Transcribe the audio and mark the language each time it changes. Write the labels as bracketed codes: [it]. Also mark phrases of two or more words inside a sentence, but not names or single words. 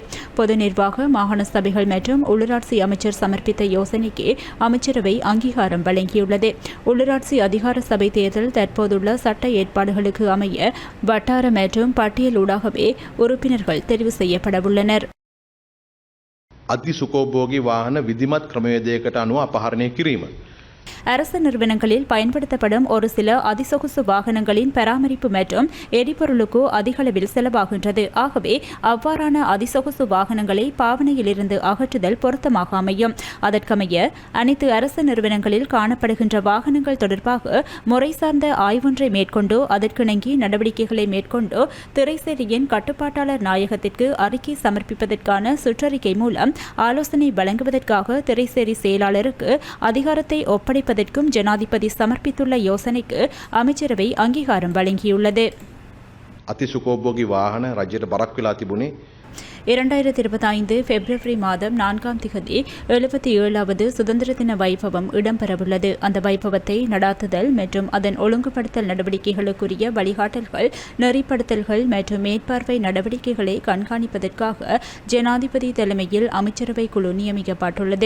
[ta] பொது நிர்வாக மாகாண சபைகள் மற்றும் உள்ளூராட்சி அமைச்சர் சமர்ப்பித்த யோசனைக்கு அமைச்சரவை அங்கீகாரம் வழங்கியுள்ளது. உள்ளூராட்சி அதிகார சபை தேர்தல் தற்போதுள்ள சட்ட ஏற்பாடுகளுக்கு அமைய வட்டார மற்றும் பட்டியலூடாகவே உறுப்பினர்கள் தெரிவு செய்யப்படவுள்ளனர். [si] අති සුකෝභෝගී වාහන විධිමත් ක්‍රමවේදයකට අනුව අපහරණය කිරීම. [ta] அரசு நிறுவனங்களில் பயன்படுத்தப்படும் ஒரு சில அதிசொகுசு வாகனங்களின் பராமரிப்பு மற்றும் எரிபொருளுக்கு அதிகளவில் செலவாகின்றது. ஆகவே அவ்வாறான அதிசொகுசு வாகனங்களை பாவனையிலிருந்து அகற்றுதல் பொருத்தமாக அமையும். அதற்கமைய அனைத்து அரசு நிறுவனங்களில் காணப்படுகின்ற வாகனங்கள் தொடர்பாக முறை சார்ந்த ஆய்வொன்றை மேற்கொண்டு அதற்கிணங்கி நடவடிக்கைகளை மேற்கொண்டு திரைசேரியின் கட்டுப்பாட்டாளர் நாயகத்திற்கு அறிக்கை சமர்ப்பிப்பதற்கான சுற்றறிக்கை மூலம் ஆலோசனை வழங்குவதற்காக திரைசேரி செயலாளருக்கு அதிகாரத்தை ஒப்படைப்பதற்கும் ஜனாதிபதி சமர்ப்பித்துள்ள யோசனைக்கு அமைச்சரவை அங்கீகாரம் வழங்கியுள்ளது. [si] අතිසුකෝභෝගී වාහන රජයට බරක් වෙලා තිබුණේ [ta] 2025 பிப்ரவரி மாதம் 4ஆம் திகதி 77வது சுதந்திர தின வைபவம் இடம்பெறவுள்ளது. அந்த வைபவத்தை நடாத்துதல் மற்றும் அதன் ஒழுங்குபடுத்தல் நடவடிக்கைகளுக்குரிய வழிகாட்டல்கள், நெறிப்படுத்தல்கள் மற்றும் மேற்பார்வை நடவடிக்கைகளை கண்காணிப்பதற்காக ஜனாதிபதி தலைமையில் அமைச்சரவை குழு நியமிக்கப்பட்டுள்ளது.